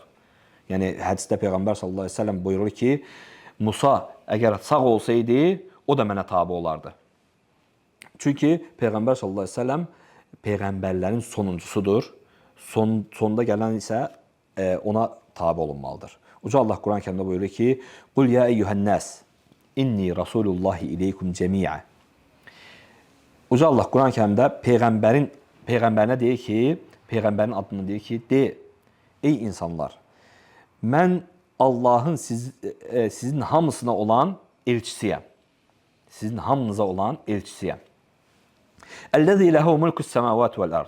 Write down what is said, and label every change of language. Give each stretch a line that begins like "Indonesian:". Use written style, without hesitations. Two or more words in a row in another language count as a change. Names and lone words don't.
Azerbaijani: Yəni hədisdə Peyğəmbər
Arabic: صلى الله عليه وسلم
Azerbaijani: buyurur ki, Musa əgər sağ olsaydı, o da mənə tabe olardı. Çünki Peyğəmbər
Arabic: صلى الله عليه وسلم
Azerbaijani: peyğəmbərlərin sonuncusudur. Sonda gələn isə ona tabe olunmalıdır. Uca Allah Quran-ı Kərimdə buyurur ki:
Arabic: "قل يا أيها الناس إني رسول الله إليكم جميعا."
Azerbaijani: Uca Allah Quran-ı Kərimdə peyğəmbərinə deyir ki, peyğəmbərin adını deyir ki, de, ey insanlar, mən Allahın sizin hamısına olan elçisiyəm. Sizin hamınıza olan elçisiyəm.
Arabic: الذي له ملك السماوات والأرض.